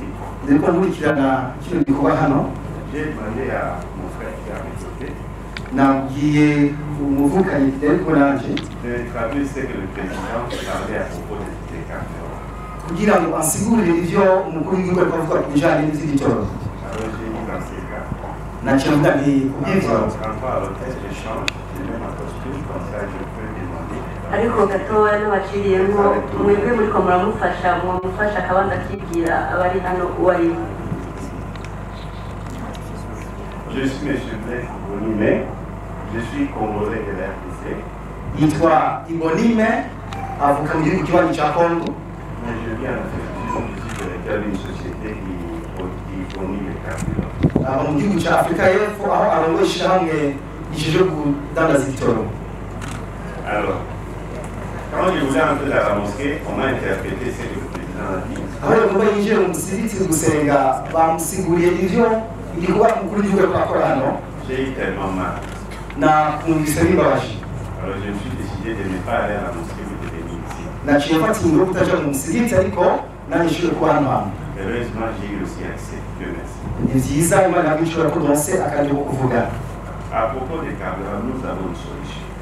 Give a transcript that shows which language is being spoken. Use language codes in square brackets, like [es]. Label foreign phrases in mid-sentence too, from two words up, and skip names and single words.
[fr] J'ai demandé à mon frère qui est à mes côtés de traduire ce que le président parlait à propos des carburants. Alors j'ai dit dans ces cas, on prend à l'hôtel, j'échange, je mets ma costume, comme ça je peux demander. [rn] Ariko gatoya n'abaciriyemo mwebwe muri ko muramufasha akabanza akibwira abari hano uwari. [fr] Je suis M. Blaise Ibonime, je suis congolais de l'RDC. [rn] Yitwa Ibonime avuka mu gihugu kibanyi cya Congo. [fr] Mais je viens en fait d'une société qui fournit les carburants. [rn] Mu gihugu cya Afurika y'Epfo aho arongoye ishyirahamwe gishinzwe kudandaza ibitoro. [fr] Alors, quand je voulais entrer dans la mosquée, on m'a interprété ce que le président a dit. [rn] Aho yagomba yinjire mu musigiti gusenga bamusiguriye ivyo igikorwa mukuru w'igihugu akora hano. [fr] J'ai eu tellement mal. Alors je me suis décidé de ne pas aller à la mosquée mais de venir ici. Heureusement, j'ai eu aussi accès. Dieu merci. À propos des carburants, nous avons une solution.